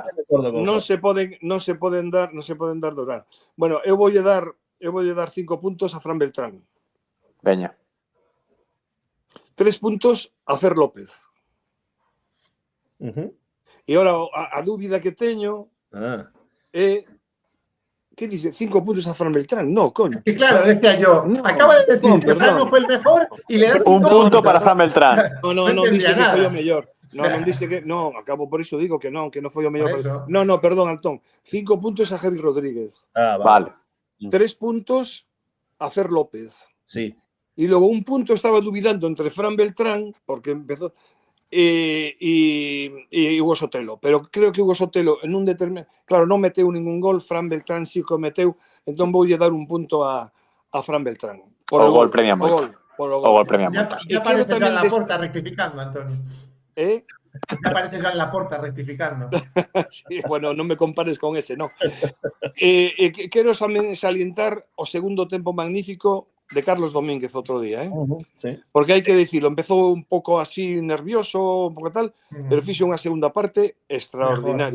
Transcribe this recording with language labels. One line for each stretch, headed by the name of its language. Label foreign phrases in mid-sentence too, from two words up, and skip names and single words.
Galician: Non se poden dar dorar. Bueno, eu voulle dar 5 puntos a Fran Beltrán. Veña. 3 puntos a Fer López. E ahora a dúbida que teño é
Spanish: ¿qué dice? 5 puntos a Fran Beltrán. No, coño. Y claro, decía yo, acaba de decir que Fran no fue el mejor y le da Un punto para Fran Beltrán.
Galician: No dice que foi o mellor. Non dice que non, acabo por iso digo que non foi o mellor.
Spanish: No, perdón, Antón. 5 puntos a Javi Rodríguez. Vale. 3 puntos a Fer López. Sí. Y luego un punto estaba dubidando entre Fran Beltrán, porque empezó, y Hugo Sotelo. Pero creo que Hugo Sotelo, en un determinado...
Galician: Claro, non meteu ningún gol, Fran Beltrán sí que meteu, entón voulle dar un punto a Fran Beltrán. O gol premia moito. O gol premia moito.
Spanish: Ya aparece Joan Laporta rectificando, Antonio. ¿Eh? Ya aparece Joan Laporta rectificando.
Galician: Sí, bueno, non me compares con ese, no. Quero salientar o segundo tempo magnífico de Carlos Domínguez outro día, Sí. Porque hai que dicilo, empezou un pouco así nervioso, un pouco tal, pero fixo unha segunda parte extraordinaria.